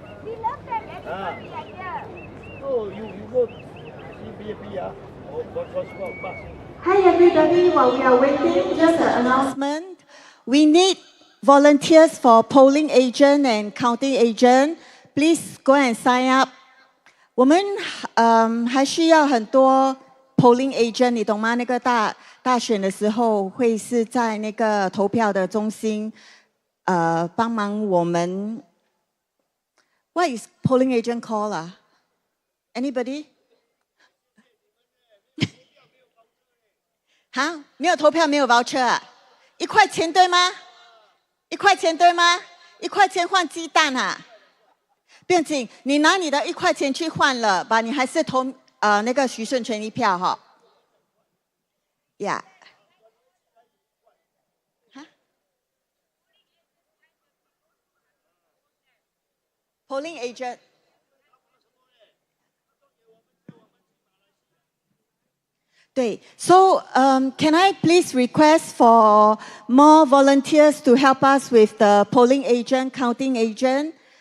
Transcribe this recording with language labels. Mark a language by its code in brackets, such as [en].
[en] We love them, everybody like that. So you go see BNP ah. Or go transport bus. Hi everybody, while we are waiting, just an announcement. We need volunteers for polling agent and counting agent. Please go and sign up. [zh] 我们还需要很多 polling agent， 你懂吗？那个大选的时候会是在那个投票的中心，帮忙我们。 [en] What is polling agent called 啊 ？Anybody？ [zh] 哈，没有投票，没有 voucher 啊？1块钱对吗？1块钱对吗？1块钱换鸡蛋啊？不用紧，你拿你的1块钱去换了吧，你还是投那个徐顺全一票哈。呀，哈 ，polling agent。 [en] 对 ，So can I please request for more volunteers to help us with the polling agent, counting agent?